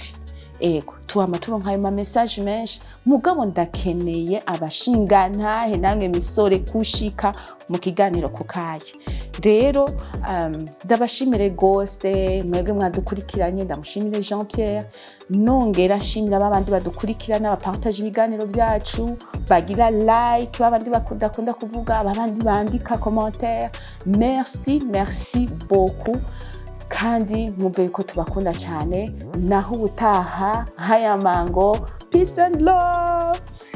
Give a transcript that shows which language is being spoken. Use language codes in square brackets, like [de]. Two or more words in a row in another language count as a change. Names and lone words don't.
[rn] Ego tuama turonka ayo message menshi, mugabo ndakeneye abashinga ntahe namwe misore kushika mu kiganiro kukaye. Rero ndabashimire gose mwebwe mwadukurikiranye. Ndamushimire Jean Pierre, nongera shimira babandi badukurikirana, bapartage ibiganiro byacu, bagira like, babandi bakunda kuvuga, babandi bandika commentaire. [fr] Merci beaucoup. [rn] Kandi mwumve yuko tubakunda cyane. Naho ubutaha haya mango. [en] Peace and love.